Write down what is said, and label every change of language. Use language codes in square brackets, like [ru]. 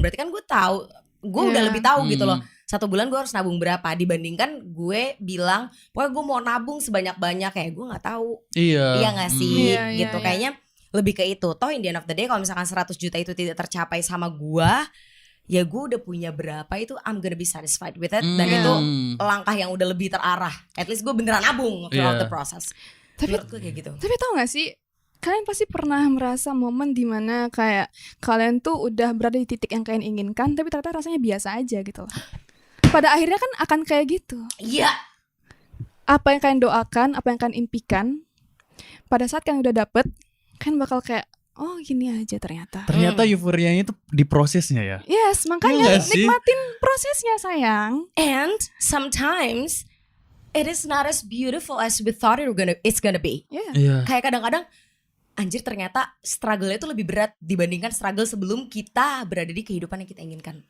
[id] Berarti kan gue tahu, gue udah lebih tahu gitu loh. 1 bulan gue harus nabung berapa, dibandingkan gue bilang pokoknya gue mau nabung sebanyak-banyak, kayak gue nggak tahu. Iya nggak sih? Gitu. Kayaknya lebih ke itu. Toh [en] in the end of the day [id] kalau misalkan 100 juta itu tidak tercapai sama gue, ya gue udah punya berapa itu, [en] I'm gonna be satisfied with it. [id] Dan itu langkah yang udah lebih terarah. [en] At least [id] gue beneran nabung [en] throughout the process. [id] Menurut gue kayak gitu. Tapi tau gak sih, kalian pasti pernah merasa momen dimana kayak kalian tuh udah berada di titik yang kalian inginkan, tapi ternyata rasanya biasa aja gitu. Pada akhirnya kan akan kayak gitu. Iya. Apa yang kalian doakan, apa yang kalian impikan, pada saat kalian udah dapet, kalian bakal kayak, oh gini aja ternyata. Ternyata euforianya itu di prosesnya ya. [en] Yes, [id] makanya nikmatin prosesnya sayang. [en] And sometimes it is not as beautiful as we thought it's gonna be. Yeah. [id] Kayak kadang-kadang anjir ternyata struggle-nya itu lebih berat dibandingkan struggle sebelum kita berada di kehidupan yang kita inginkan.